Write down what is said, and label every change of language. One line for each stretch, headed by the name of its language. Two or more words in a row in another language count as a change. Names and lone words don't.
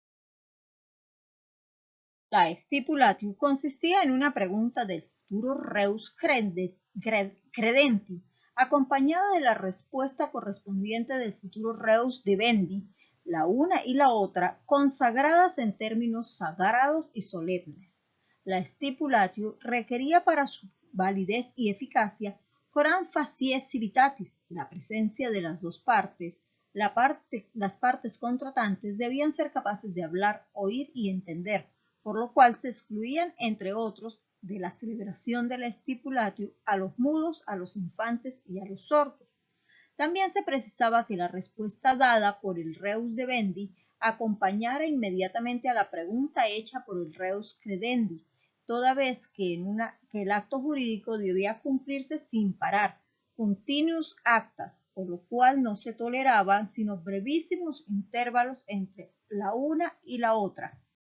Spanish: La stipulatio consistía en una pregunta del futuro
Latin: reus credenti,
Spanish: acompañada de la respuesta correspondiente del futuro
Latin: reus debendi,
Spanish: la una y la otra consagradas en términos sagrados y solemnes. La stipulatio requería para su validez y eficacia
Latin: coram facies civitatis,
Spanish: la presencia de las dos partes. Las partes contratantes debían ser capaces de hablar, oír y entender, por lo cual se excluían, entre otros, de la celebración de la stipulatio a los mudos, a los infantes y a los sordos. También se precisaba que la respuesta dada por el
Latin: reus debendi
Spanish: acompañara inmediatamente a la pregunta hecha por el
Latin: reus credendi,
Spanish: toda vez que el acto jurídico debía cumplirse sin parar,
Latin: continuus actas,
Spanish: por lo cual no se toleraban sino brevísimos intervalos entre la una y la otra.